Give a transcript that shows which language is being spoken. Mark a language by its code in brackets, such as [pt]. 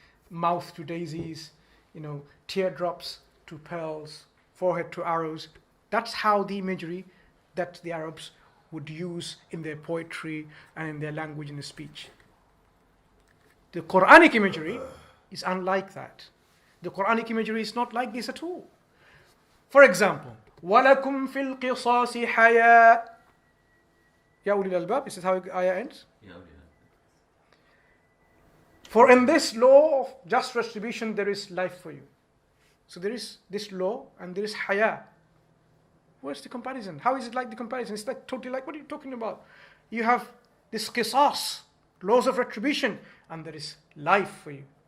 [en] Mouth to daisies, teardrops to pearls, forehead to arrows. That's how the imagery that the Arabs would use in their poetry and in their language and speech. The Quranic imagery is unlike that. The Quranic imagery is not like this at all. For example, [ar] وَلَكُمْ فِي الْقِصَاصِ حَيَاءٌ. [en] Ya ulil albab, this is how the ayah ends. For in this law of just retribution, there is life for you. So there is this law and there is haya. Where's the comparison? How is it like the comparison? It's like totally like, what are you talking about? You have this qisas, laws of retribution, and there is life for you.